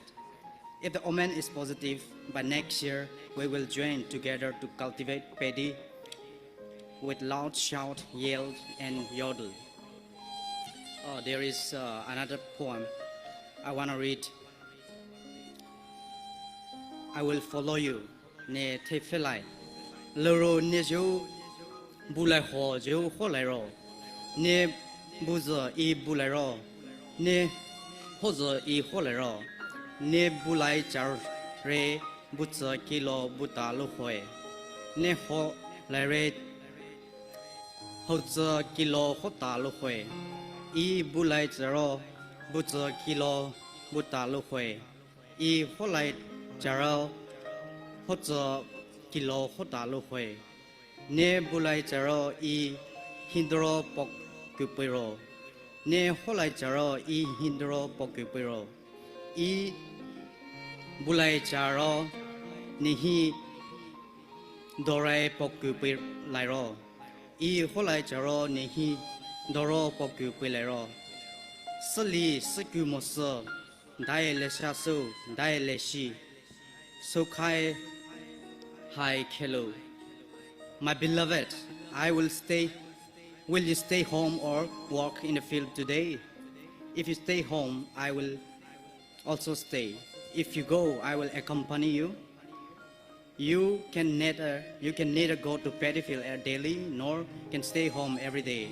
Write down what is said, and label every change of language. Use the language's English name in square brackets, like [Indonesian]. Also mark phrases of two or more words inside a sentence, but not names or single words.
[English] If the omen is positive, by next year we will join together to cultivate paddy with loud shout, yell, and yodel. There is another poem I want to read. I will follow you. [Karbi] Ne te felai. Loro ne jo bulai ho jo ho lai ro. Ne buzo I bulai ro. Ne hozo I ho lai ro. Ne bulai char re buzo kilo buta lo hoe. Ne ho lai re hozo kilo hota lo hoe. I bulai charo buzo kilo buta lo hoe. I ho lai charo hozo kilo hota lo hoe. Ne bulai charo I hindro pok kupiro. Ne ho lai charo I hindro pok kupiro. I bulai charo nihi dorai pokupir lairo. I holai charo nihi doro pokupir lairo. Sali sekumoso dai leshasu dai leshi. Sokai hai kelo. [English] My beloved, will you stay home or walk in the field today? If you stay home, I will also stay. If you go, I will accompany you. You can neither go to paddy field daily nor can stay home every day.